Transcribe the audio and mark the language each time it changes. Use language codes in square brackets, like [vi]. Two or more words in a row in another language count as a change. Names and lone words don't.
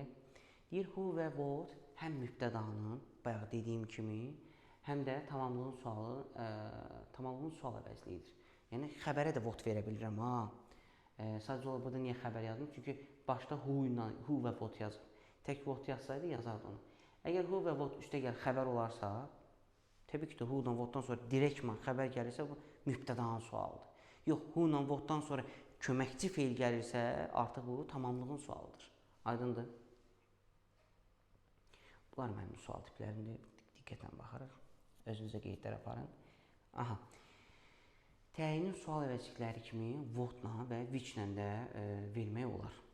[az] Deyir, who və what həm mübtədanın, bayaq dediyim kimi, həm də tamamlığın sual əvəzliyidir. Yəni, xəbərə də what verə bilirəm, ha. Sadəcə olaraq burada niyə xəbər yazdım? Çünki başda who və what yazır. Tək what yazsaydı, yazardı onu. Əgər who və what üstə gəl xəbər olarsa, təbii ki də who-dan what-dan sonra direktman xəbər gəlirsə, bu mübtədanın sualıdır. Yox, who-dan what-dan sonra köməkçi feil gəlirsə, artıq bu tamamlığın sualıdır. Aydındır. Bunlar mənim sual tiplərində diqqətlə baxarıq. Özünüzə qeydlər aparın. Aha. Təyinin sual əvəzlikləri kimi what-la və which-lə də vermək olar.